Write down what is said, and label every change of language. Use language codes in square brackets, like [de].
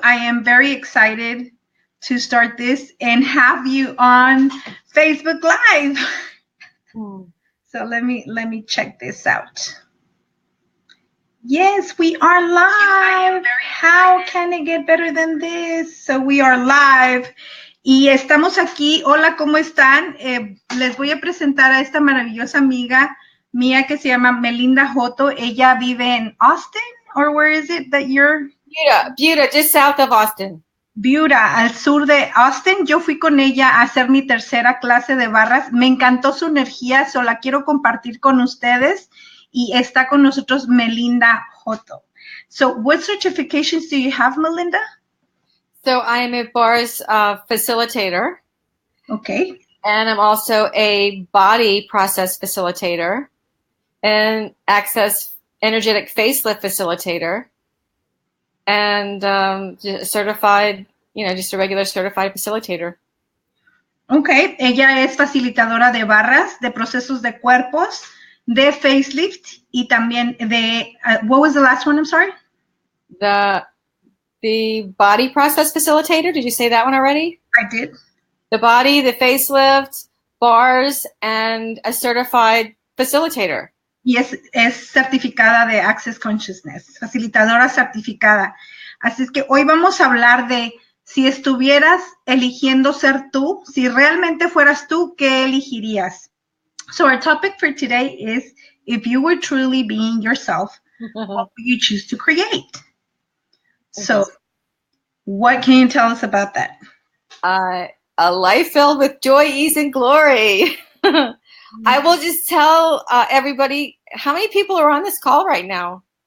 [en] I am very excited to start this and have you on Facebook Live. So let me check this out. Yes, we are live. How can it get better than this? So we are live. [es] Y estamos aquí. Hola, ¿cómo están? Les voy a presentar a esta maravillosa amiga mía que se llama Melinda Joto. Ella vive en Austin, [en] or where is it that you're? Buda, just south of Austin. [es] Buda, al sur de Austin. Yo fui con ella a hacer mi tercera clase de barras. Me encantó su energía, so la quiero compartir con ustedes. Y está con nosotros Melinda Joto. [en] So what certifications do you have, Melinda? So I am a Barras facilitator. Okay. And I'm also a body process facilitator and Access energetic facelift facilitator and certified, just a regular certified facilitator. Okay. [es] Ella es facilitadora de barras, de procesos de cuerpos, de facelift y también de, [en] what was the last one? I'm sorry? The body process facilitator. Did you say that one already? I did. The body, the facelift, bars, and a certified facilitator. [es] Y es certificada de Access Counsciousness, facilitadora certificada. Así es que hoy vamos a hablar de si estuvieras eligiendo ser tú, si realmente fueras tú, ¿qué elegirías? [en] So our topic for today is, if you were truly being yourself, what would you choose to create? So what can you tell us about that? A life filled with joy, ease, and glory. I will just tell everybody, how many people are on this call right now?